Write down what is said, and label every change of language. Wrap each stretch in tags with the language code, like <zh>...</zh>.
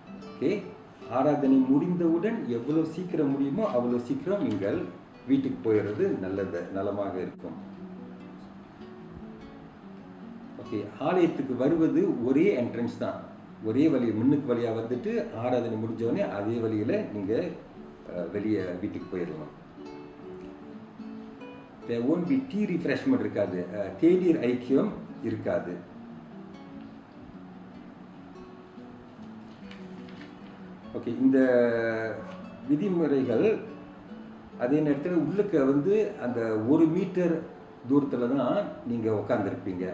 <ta>Okay, ஆராதனை முடிந்தவுடன் எவ்வளோ சீக்கிரம் முடியுமோ அவ்வளோ சீக்கிரம் நீங்கள் வீட்டுக்கு போயிடுறது நலமாக இருக்கும். ஓகே, ஆலயத்துக்கு வருவது ஒரே என்ட்ரன்ஸ் தான், ஒரே வழி, முன்னுக்கு வழியாக வந்துட்டு ஆராதனை முடிஞ்சோடனே அதே வழியில் நீங்கள் வெளியே வீட்டுக்கு போயிடலாம்.</ta> <en>there won't be tea refreshment</en> <ta>இருக்காது, தேநீர் ஐக்கியம் இருக்காது. ஓகே, இந்த விதிமுறைகள் அதே நேரத்தில் உள்ளுக்கு வந்து அந்த 1 மீட்டர் தூரத்தில் தான் நீங்கள் உட்காந்துருப்பீங்க.</ta>